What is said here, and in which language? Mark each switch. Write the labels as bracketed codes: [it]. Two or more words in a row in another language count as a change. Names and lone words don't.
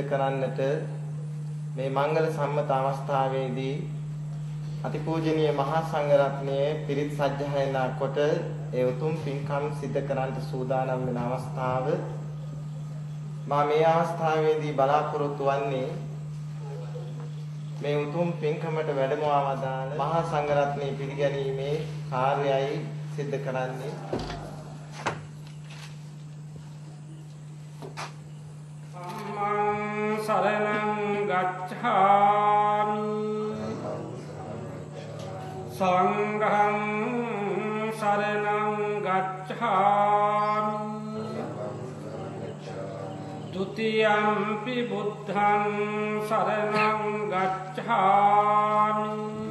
[si] කරන්නට මේ මංගල සම්මත අවස්ථාවේදී අතිපූජනීය මහා සංඝරත්නයේ පිරිත් සජ්ජායනා කොට ඒ උතුම් පින්කම් සිදු කරන්නට සූදානම් වෙන අවස්ථාව මා මේ අවස්ථාවේදී බලාපොරොත්තු වන්නේ මේ උතුම් පින්කමට වැඩමවා වදාළ මහා සංඝරත්නයේ පිළිගැනීමේ කාර්යයයි සිදු කරන්නේ. [pi] සම්මං සරණං ගච්ඡාමි සංඝං සරණං ගච්ඡාමි ဒုတိယံ පි බුද්ධං සරණං ගච්ඡාමි